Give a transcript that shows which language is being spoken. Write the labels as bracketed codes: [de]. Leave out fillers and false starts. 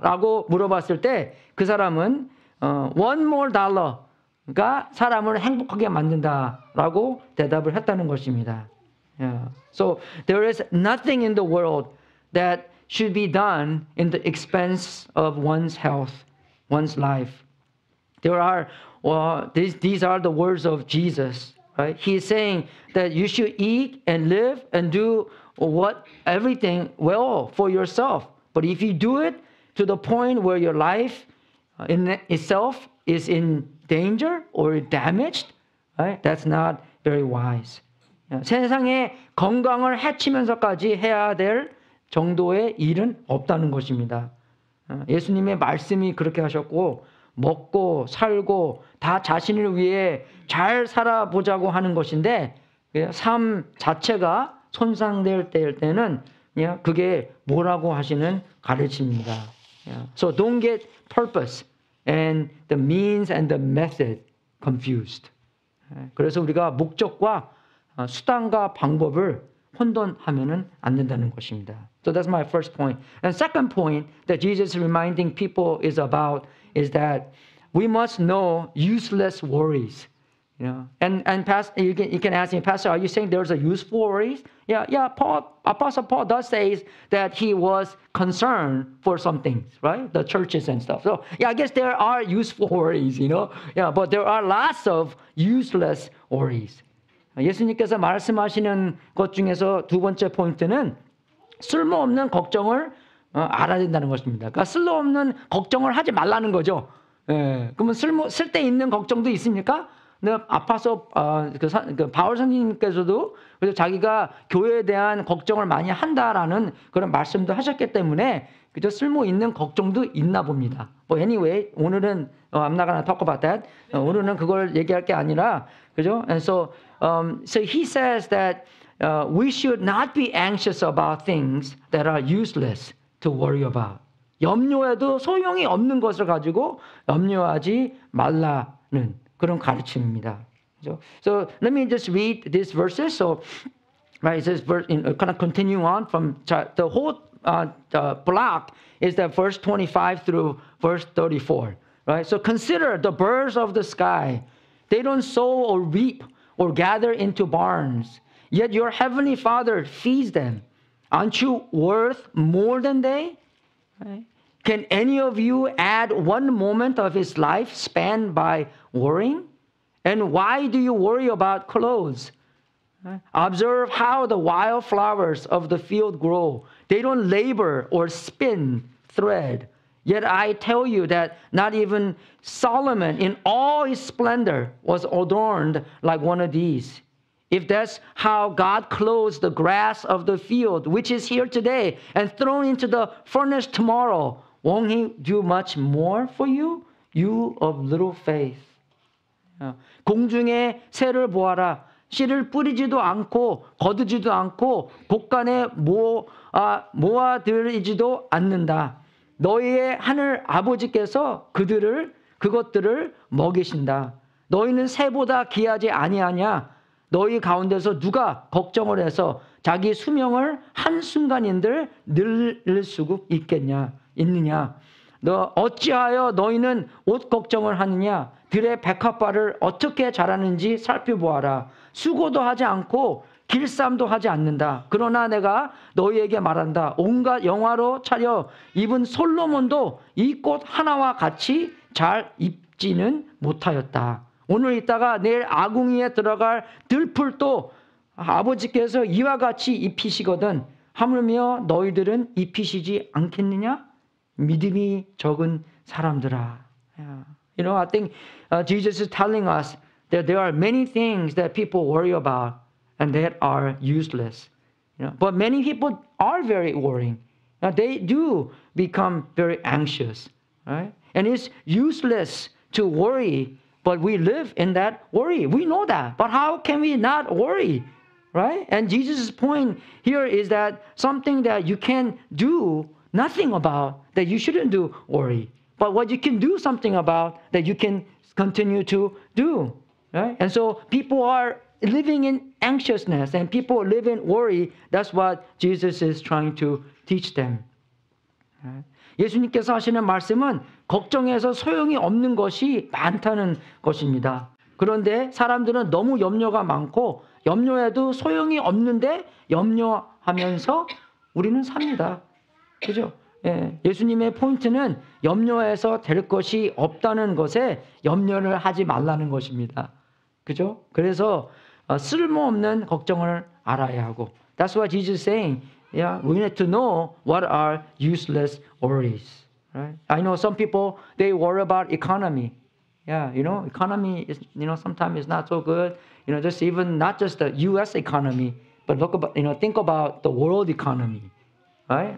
[ko] 라고 물어봤을 때 그 사람은 [en] $1 more [ko] 가 사람을 행복하게 만든다라고 대답을 했다는 것입니다. [en] Yeah. So there is nothing in the world that should be done in the expense of one's health, one's life. There are, these are the words of Jesus, right? He's saying that you should eat and live and do everything well for yourself. But if you do it to the point where your life in itself is in danger or damaged, right? That's not very wise. [ko] 세상의 건강을 해치면서까지 해야 될 정도의 일은 없다는 것입니다. 예수님의 말씀이 그렇게 하셨고 먹고 살고 다 자신을 위해 잘 살아보자고 하는 것인데 삶 자체가 손상될 때는 그게 뭐라고 하시는 가르침입니다. [en] So don't get purpose and the means and the method confused. [ko] 그래서 우리가 목적과 수단과 방법을 혼돈하면은 안 된다는 것입니다. [en] So that's my first point. And second point that Jesus is reminding people is that we must know useless worries. And Pastor, you can ask me, Pastor, are you saying there's a useful worries? Yeah. Apostle Paul does say that he was concerned for some things, right? The churches and stuff. So I guess there are useful worries, but there are lots of useless worries. [ko] 예수님께서 말씀하시는 것 중에서 두 번째 포인트는 쓸모없는 걱정을 알아야 된다는 것입니다. 그러니까 쓸모없는 걱정을 하지 말라는 거죠. 그러면 쓸데 있는 걱정도 있습니까? 아파서 바울 선생님께서도 그래서 자기가 교회에 대한 걱정을 많이 한다라는 그런 말씀도 하셨기 때문에 그저 쓸모 있는 걱정도 있나 봅니다. [en] But anyway, [ko] 오늘은 [en] I'm not gonna talk about that. [ko] 오늘은 그걸 얘기할 게 아니라 그죠? [en] And so he says that we should not be anxious about things that are useless to worry about. [ko] 염려해도 소용이 없는 것을 가지고 염려하지 말라는 그런 가르침입니다. [en] So let me just read these verses. So right, it says kind of continue on from the whole block is that verse 25 through verse 34. Right. So consider the birds of the sky. They don't sow or reap or gather into barns, yet your heavenly Father feeds them. Aren't you worth more than they? Right? Can any of you add one moment of his life span by worrying? And why do you worry about clothes? Observe how the wild flowers of the field grow. They don't labor or spin thread. Yet I tell you that not even Solomon in all his splendor was adorned like one of these. If that's how God clothes the grass of the field, which is here today and thrown into the furnace tomorrow, won't he do much more for you? You of little faith. [ko] 공중의 새를 보아라. 씨를 뿌리지도 않고 거두지도 않고 곡간에 모아들이지도 않는다. 너희의 하늘 아버지께서 그것들을 먹이신다. 너희는 새보다 귀하지 아니하냐? 너희 가운데서 누가 걱정을 해서 자기 수명을 한순간인들 늘릴 수 있느냐? 너 어찌하여 너희는 옷 걱정을 하느냐? 들의 백합화를 어떻게 자라는지 살펴보아라. 수고도 하지 않고 길쌈도 하지 않는다. 그러나 내가 너희에게 말한다. 온갖 영화로 차려 입은 솔로몬도 이 꽃 하나와 같이 잘 입지는 못하였다. 오늘 있다가 내일 아궁이에 들어갈 들풀도 아버지께서 이와 같이 입히시거든. 하물며 너희들은 입히시지 않겠느냐? 믿음이 적은 사람들아. [en] I think Jesus is telling us that there are many things that people worry about and that are useless. But many people are very worrying. They do become very anxious, right? And it's useless to worry, but we live in that worry. We know that. But how can we not worry, right? And Jesus' point here is that something that you can do nothing about, that you shouldn't do worry. But what you can do something about, that you can continue to do, right? And so people are living in anxiousness and people live in worry. That's what Jesus is trying to teach them. [ko] 예수님께서 하시는 말씀은 걱정해서 소용이 없는 것이 많다는 것입니다. 그런데 사람들은 너무 염려가 많고 염려해도 소용이 없는데 염려하면서 우리는 삽니다. 그죠? 예수님의 포인트는 염려해서 될 것이 없다는 것에 염려를 하지 말라는 것입니다. 그죠? 그래서 쓸모없는 걱정을 알아야 하고. [en] That's what Jesus is saying. Yeah, we need to know what are useless worries. Right? I know some people, they worry about economy. Yeah, economy is, sometimes it's not so good. Just even not just the U.S. economy, but look about, think about the world economy, right?